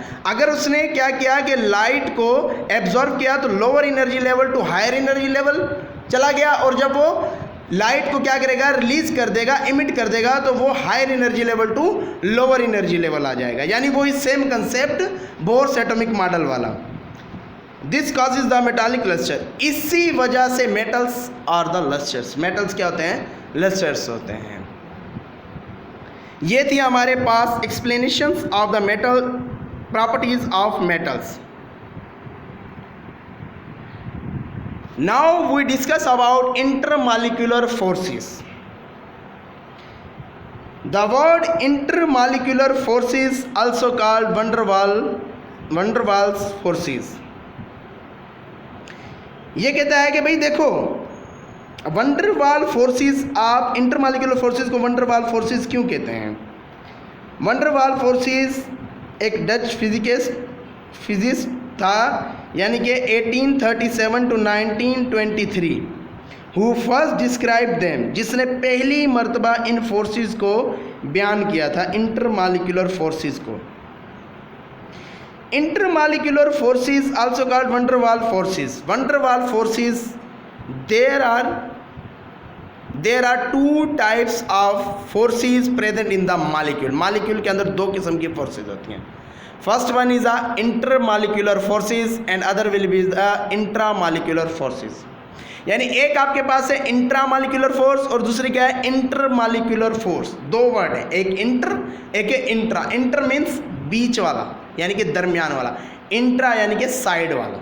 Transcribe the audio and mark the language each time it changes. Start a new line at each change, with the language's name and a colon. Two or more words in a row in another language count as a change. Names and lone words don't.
Hindi: अगर उसने क्या किया कि लाइट को एब्जॉर्ब किया तो
English: lower energy level to higher energy level
Hindi: चला गया, और जब वो लाइट को क्या करेगा, रिलीज कर देगा, इमिट कर देगा, तो वो
English: higher energy level to lower energy level
Hindi: आ जाएगा। यानी वो
English: same concept Bohr's atomic model वाला। this causes the metallic luster.
Hindi: इसी वजह से मेटल्स और
English: the lusters,
Hindi: मेटल्स क्या होते हैं, लस्टर्स होते हैं। ये थी हमारे पास
English: explanations of the metal, properties of metals. now we discuss about intermolecular forces. The word intermolecular forces also called van der Waals forces.
Hindi: ये कहता है कि भाई देखो van der Waals forces, आप
English: intermolecular forces
Hindi: को van der Waals forces क्यों कहते हैं? van der Waals forces एक
English: Dutch physicist
Hindi: था, यानी कि 1837 to 1923,
English: who first describe them,
Hindi: जिसने पहली मर्तबा इन फोर्सेस को बयान किया था,
English: intermolecular forces
Hindi: को.
English: intermolecular forces also called van der Waals forces. van der Waals forces, there are two types of forces present in the molecule.
Hindi: मॉलिक्यूल के अंदर दो किस्म की फोर्सेस होती हैं.
English: first one is the intermolecular forces and other will be the intramolecular forces.
Hindi: यानी एक आपके पास है
English: intramolecular force
Hindi: और दूसरी क्या है,
English: intermolecular force.
Hindi: दो वर्ड है, एक इंटर एक है इंट्रा.
English: inter means
Hindi: बीच वाला यानी कि दरमियान वाला, इंट्रा यानी कि साइड वाला.